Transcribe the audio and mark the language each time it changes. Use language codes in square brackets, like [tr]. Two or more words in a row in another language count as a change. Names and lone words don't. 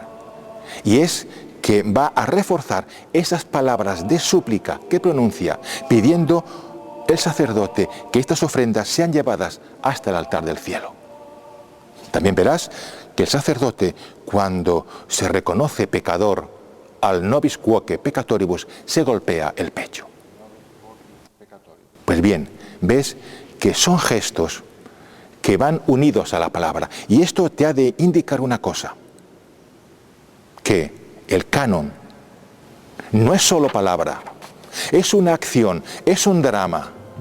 [es] Y es que va a reforzar esas palabras de súplica que pronuncia, pidiendo el sacerdote que estas ofrendas sean llevadas hasta el altar del cielo. También verás que el sacerdote, cuando se reconoce pecador, al [la] nobis quoque peccatoribus, [es] se golpea el pecho. Pues bien, ves que son gestos que van unidos a la palabra. Y esto te ha de indicar una cosa, que el canon no es solo palabra, es una acción, es un drama.